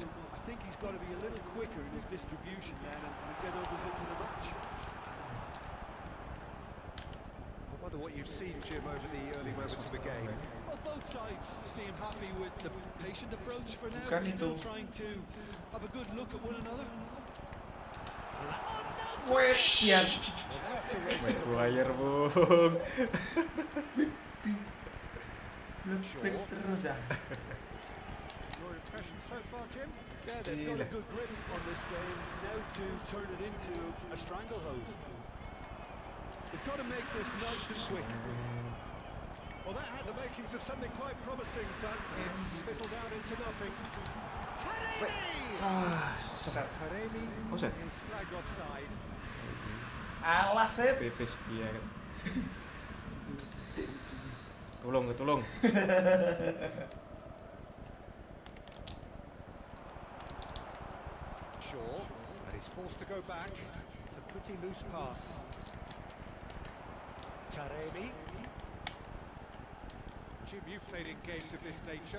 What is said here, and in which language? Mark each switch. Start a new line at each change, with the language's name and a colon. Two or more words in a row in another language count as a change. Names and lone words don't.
English: I think he's got to be a little quicker in his distribution then and get others into the match. I wonder what you've seen, Jim, over the early moments of the game. Well, both sides seem happy with the patient approach for now.
Indonesian: Bukan
English: Still
Indonesian: itu.
English: trying to have a good look at one another.
Javanese: Wes, ya.
Indonesian: Maguire, Bung. Back terus ya.
English: Your impression so far, Jim? Yeah, they've got a good grip on this game now to turn it into a stranglehold. They've got to make this nice and quick. Well, that had the makings of something quite promising, but it's fizzled out into nothing. Taremi! Taremi Offside? is flagged offside.
Javanese: Alah, Sep.
Indonesian: Tipis biar. Tolong.
English: Shaw, and he's forced to go back. It's a pretty loose pass. Taremi. Jim, you've played in games of this nature.